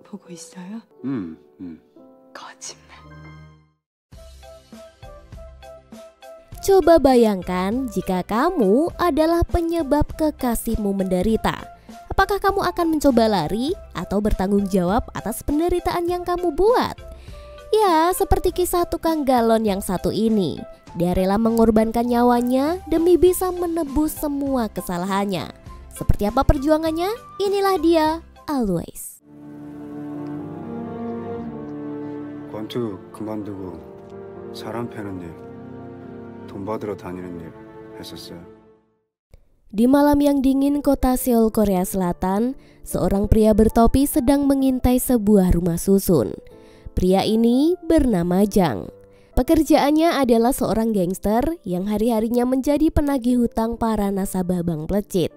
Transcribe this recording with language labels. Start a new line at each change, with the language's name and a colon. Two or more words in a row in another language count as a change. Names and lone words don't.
Korean: 하고 있어요? 거짓말.
Indonesian: Coba bayangkan jika kamu adalah penyebab kekasihmu menderita. Apakah kamu akan mencoba lari atau bertanggung jawab atas penderitaan yang kamu buat? Ya, seperti kisah tukang galon yang satu ini. Dia rela mengorbankan nyawanya demi bisa menebus semua kesalahannya. Seperti apa perjuangannya? Inilah dia, Always.
Korean: 권투 그만두고 사람 패는 일, 돈 받으러 다니는 일 했었어요.
Indonesian: Di malam yang dingin kota Seoul, Korea Selatan, seorang pria bertopi sedang mengintai sebuah rumah susun. Pria ini bernama Jang. Pekerjaannya adalah seorang gangster yang hari-harinya menjadi penagih hutang para nasabah bank plecit.